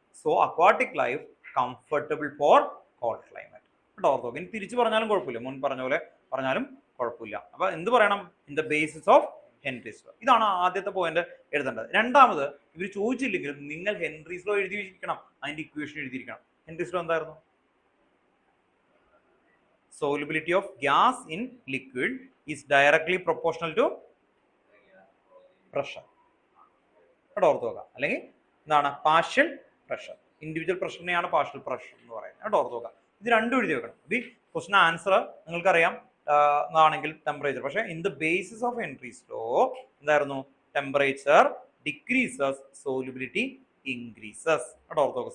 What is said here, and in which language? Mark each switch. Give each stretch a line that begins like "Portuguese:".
English: So aquatic life comfortable for cold climate.
Malayalam: കേട്ടോ, ortho. ഇനി തിരിച്ചു പറഞ്ഞാലും കുഴപ്പമില്ല, മുൻ പറഞ്ഞ പോലെ പറഞ്ഞാലും കുഴപ്പമില്ല. അപ്പോൾ എന്ത് പറയണം?
English: In the basis of Henry's law.
Malayalam: ഇതാണ് ആദ്യത്തെ പോയിന്റ് എഴുതേണ്ടത്. രണ്ടാമത്, ഇവർ ചോദിച്ചില്ലെങ്കിലും നിങ്ങൾ ഹെൻറീസ് ലോ എഴുതിയിരിക്കണം, അതിന്റെ ഇക്വേഷൻ എഴുതിയിരിക്കണം. ഹെൻറീസ് ലോ എന്തായിരുന്നു?
English: solubility of gas in liquid is directly proportional to pressure.
Malayalam: കേട്ടോ, ഓർത്ത് നോക്കാം. അല്ലെങ്കിൽ എന്താണ്? Partial pressure. Individual പ്രഷറിനെയാണ് partial pressure എന്ന് പറയുന്നത്. കേട്ടോ, ഓർത്ത് നോക്കാം. ഇത് രണ്ടും എഴുതി വെക്കണം. ഈ ക്വസ്റ്റൻ ആൻസർ നിങ്ങൾക്കറിയാം എന്നാണെങ്കിൽ ടെമ്പറേച്ചർ. പക്ഷേ
English: in the basis of Henry's law
Malayalam: എന്തായിരുന്നു?
English: Temperature decreases solubility increases.
Malayalam: കേട്ടോ, ഓർത്ത് നോക്കാം.